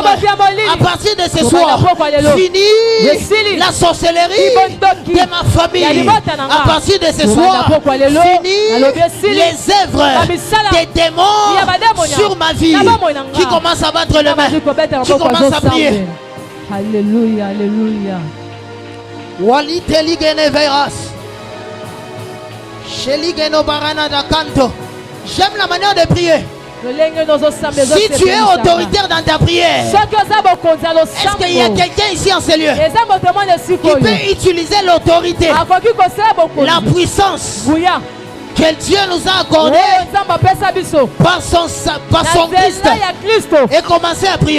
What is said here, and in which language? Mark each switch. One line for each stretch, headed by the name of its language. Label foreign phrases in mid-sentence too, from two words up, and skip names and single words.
French: À partir de ce soir, fini la sorcellerie de ma famille. À partir de ce soir, fini les œuvres des démons sur ma vie. Qui commence à battre le main, qui commence à prier. Alléluia, alléluia. Wali teligene veras. Sheligeno barana da canto. J'aime la manière de prier. Si tu es autoritaire dans ta prière, est-ce qu'il y a quelqu'un ici en ces lieux qui peut utiliser l'autorité, la puissance que Dieu nous a accordé par son Christ et commencer à prier?